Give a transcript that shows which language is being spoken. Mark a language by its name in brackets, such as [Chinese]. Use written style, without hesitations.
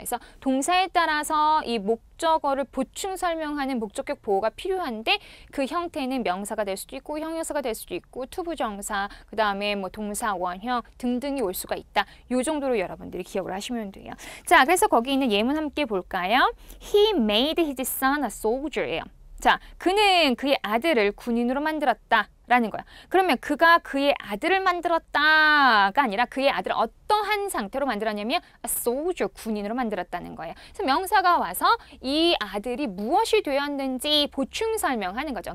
[Korean] 그래서 동사에 따라서 이 목적어를 보충 설명하는 목적격 보호가 필요한데 그 형태는 명사가 될 수도 있고 형용사가 될 수도 있고 투부정사, 그 다음에 뭐 동사, 원형 등등이 올 수가 있다. 이 정도로 여러분들이 기억을 하시면 돼요. 자, 그래서 거기 있는 예문 함께 볼까요? [English] He made his son a soldier예요. [Korean] 자, 그는 그의 아들을 군인으로 만들었다 라는 거야. 그러면 그가 그의 아들을 만들었다가 아니라 그의 아들을 어떠한 상태로 만들었냐면 [English] a soldier, [Korean] 군인으로 만들었다는 거예요. 그래서 명사가 와서 이 아들이 무엇이 되었는지 보충 설명하는 거죠.